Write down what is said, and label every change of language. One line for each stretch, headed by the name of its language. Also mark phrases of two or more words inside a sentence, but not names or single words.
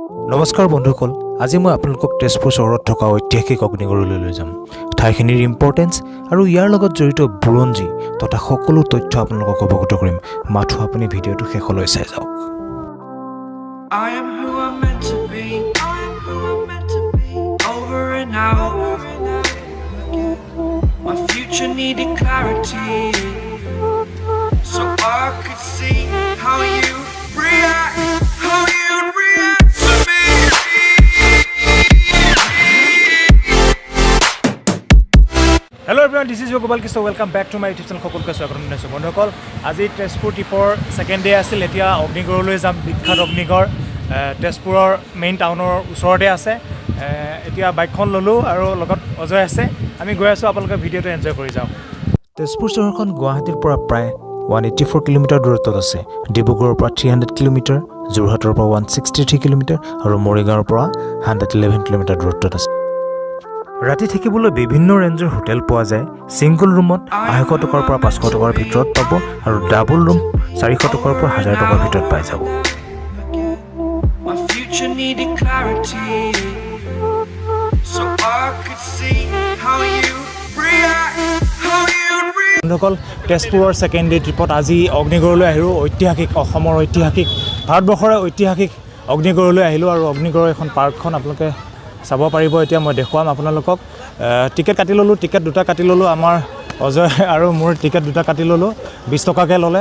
Assamese: নমস্কাৰ বন্ধুসকল, আজি মই আপোনালোকক তেজপুৰ চহৰত থকা ঐতিহাসিক অগ্নিগড়লৈ লৈ যাম। ঠাইখিনিৰ ইম্পৰ্টেঞ্চ আৰু ইয়াৰ লগত জড়িত বুৰঞ্জী তথা সকলো তথ্য আপোনালোকক অৱগত কৰিম। মাথো আপুনি ভিডিঅ'টো শেষলৈ চাই যাওক।
English: I am who I'm meant to be. Over and out. My future needed clarity, so I could see how you react, how you react to me. Hello everyone, this is your Gopal Krishna. Welcome back to my YouTube channel.
Assamese: সকলোকে স্বাগতম জনাইছোঁ বন্ধুসকল। আজি তেজপুৰ ট্ৰিপৰ
English: second day
Assamese: আছিল। এতিয়া অগ্নিগড়লৈ যাম। বিখ্যাত অগ্নিগড় তেজপুৰৰ
English: main townৰ
Assamese: ওচৰতে আছে। এতিয়া বাইকখন ল'লোঁ আৰু লগত অজয় আছে। আমি গৈ আছোঁ, আপোনালোকে ভিডিঅ'টো এনজয় কৰি যাওক। তেজপুৰ চহৰখন গুৱাহাটীৰ পৰা প্ৰায় 184 কিলোমিটাৰ দূৰত্বত আছে। ডিব্ৰুগড়ৰ পৰা 300 কিলোমিটাৰ, যোৰহাটৰ পৰা 163 কিলোমিটাৰ আৰু মৰিগাঁৱৰ পৰা 111 কিলোমিটাৰ দূৰত্বত আছে। ৰাতি থাকিবলৈ বিভিন্ন ৰেঞ্জৰ হোটেল পোৱা যায়।
English: single roomত
Assamese: 800 টকাৰ পৰা 500 টকাৰ ভিতৰত পাব আৰু
English: double room
Assamese: 400 টকাৰ পৰা 1000 টকাৰ ভিতৰত পাই যাব।
English: My future needed clarity, so I could see how you react, how you react.
Assamese: বন্ধুসকল, তেজপুৰৰ
English: second day tripত
Assamese: আজি অগ্নিগড়লৈ আহিলোঁ। ঐতিহাসিক অসমৰ ঐতিহাসিক, ভাৰতবৰ্ষৰে ঐতিহাসিক অগ্নিগড়লৈ আহিলোঁ আৰু অগ্নিগড়ৰ এখন পাৰ্কখন আপোনালোকে চাব পাৰিব। এতিয়া মই দেখুৱাম আপোনালোকক। টিকেট কাটি ল'লোঁ, টিকেট দুটা কাটি ল'লোঁ। আমাৰ অজয় আৰু মোৰ টিকেট দুটা কাটি ল'লোঁ, 20 টকাকৈ ল'লে।